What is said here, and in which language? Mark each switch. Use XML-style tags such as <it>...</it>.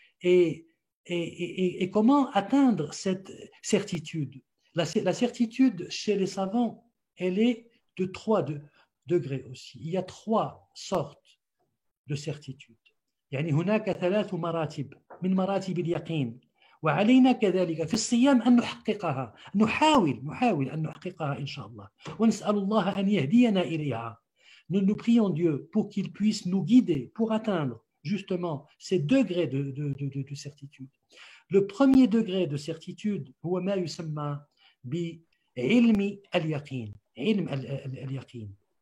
<fr>Et comment atteindre cette certitude? La certitude chez les savants, elle est de 3 degrés aussi. Il y a 3 sortes de certitude.</fr> <ar>يعني هناك 3 مراتب من مراتب اليقين وعلينا كذلك في الصيام أن نحققها، نحاول أن نحققها إن شاء الله، ونسأل الله أن يهدينا إليها.</ar> <fr>Nous prions Dieu pour qu'il puisse nous guider pour atteindre justement ces degrés de certitude. Le premier degré de certitude</fr> <ar>هو ما يسمى بعلم اليقين، علم اليقين.</ar>